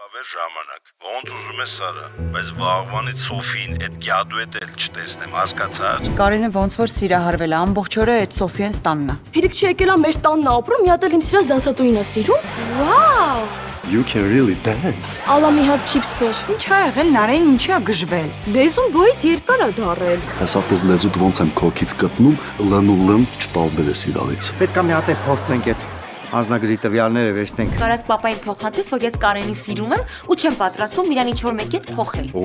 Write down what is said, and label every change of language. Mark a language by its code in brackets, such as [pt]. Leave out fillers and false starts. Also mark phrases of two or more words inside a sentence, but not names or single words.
[hy] Հավեր ժամանակ, ոնց ուզում ես Սարա, բայց վաղվանից Սոֆին այդ գյադու հետ էլ չտեսնեմ, հասկացար։ Կարենը ոնց որ սիրահարվել է, ամբողջ օրը այդ Սոֆիան ստաննա։ Հերիք չի եկել մեր տանն է ապրում, մի հատ էլ իմ սիրած դասատուին է սիրում։ [en] Wow! You can really dance. [hy] Ալա մի հատ չիփս բեր։ Ինչ ա եղել, Նարեն ինչի ա գժվել։ Լեզուն բոյից երկար է դարել։ Հեսապես լեզուդ ոնց եմ քոքից գտնում, լն ու լն չտալբերես իրարից։ Պետք է մի հատ է փորձենք այդ անձնագրի տվյալները վերցնենք։ Կարաս պապային փոխանցես, որ ես Կարենին սիրում եմ ու չեմ պատրաստում իրան ինչ-որ մեկի հետ փոխել։